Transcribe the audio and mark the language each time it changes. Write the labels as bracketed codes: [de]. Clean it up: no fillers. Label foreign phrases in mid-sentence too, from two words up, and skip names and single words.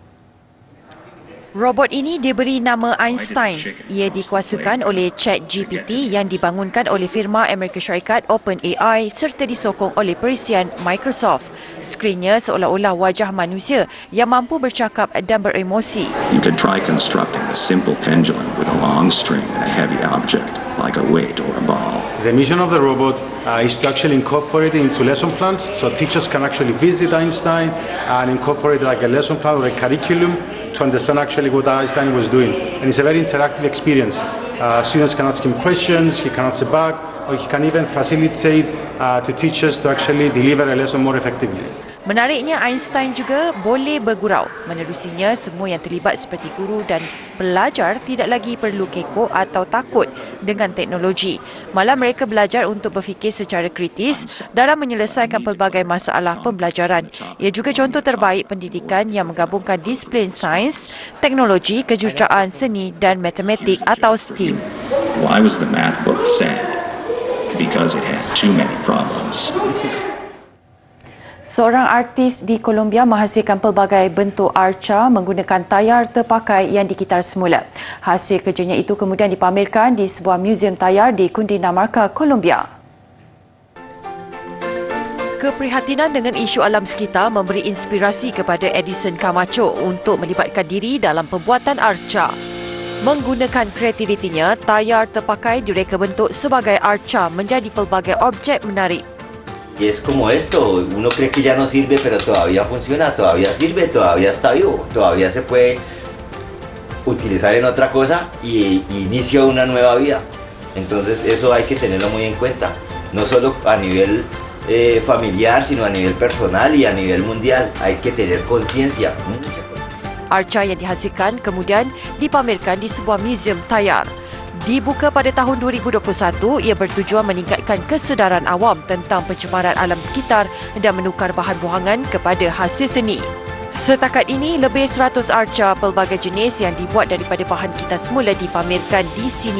[ms] Robot ini diberi nama Einstein. Ia dikuasakan oleh ChatGPT yang dibangunkan oleh firma Amerika Syarikat OpenAI serta disokong oleh perisian Microsoft. Skrinnya seolah-olah wajah manusia yang mampu bercakap dan beremosi. [en] You could try constructing a simple pendulum with a long string and a heavy object like a weight or a ball. The mission of the robot is to actually incorporate it into lesson plans, so teachers can actually visit Einstein and incorporate like a lesson plan or a curriculum to understand actually what Einstein was doing. And it's a very interactive experience. Students can ask him questions, he can answer back, or he can even facilitate to teachers to actually deliver a lesson more effectively. [ms] Menariknya, Einstein juga boleh bergurau. Menerusinya, semua yang terlibat seperti guru dan pelajar tidak lagi perlu kekok atau takut dengan teknologi. Malah mereka belajar untuk berfikir secara kritis dalam menyelesaikan pelbagai masalah pembelajaran. Ia juga contoh terbaik pendidikan yang menggabungkan disiplin sains, teknologi, kejuruteraan, seni dan matematik atau STEAM. [en] Why was the math book sad? Because it had too many problems. [ms] Seorang artis di Colombia menghasilkan pelbagai bentuk arca menggunakan tayar terpakai yang dikitar semula. Hasil kerjanya itu kemudian dipamerkan di sebuah muzium tayar di Cundinamarca, Colombia. Keprihatinan dengan isu alam sekitar memberi inspirasi kepada Edison Camacho untuk melibatkan diri dalam pembuatan arca. Menggunakan kreativitinya, tayar terpakai direka bentuk sebagai arca menjadi pelbagai objek menarik. [es] Y es como esto, uno cree que ya no sirve, pero todavía funciona, todavía sirve, todavía está vivo, todavía se puede utilizar en otra cosa y inicia una nueva vida. Entonces eso hay que tenerlo muy en cuenta, no solo a nivel familiar, sino a nivel personal y a nivel mundial. Hay que tener conciencia. [ms] Arca yang dihasilkan kemudian dipamerkan di sebuah muzium tayar. Dibuka pada tahun 2021, ia bertujuan meningkatkan kesedaran awam tentang pencemaran alam sekitar dan menukar bahan buangan kepada hasil seni. Setakat ini, lebih 100 arca pelbagai jenis yang dibuat daripada bahan kita semula dipamerkan di sini.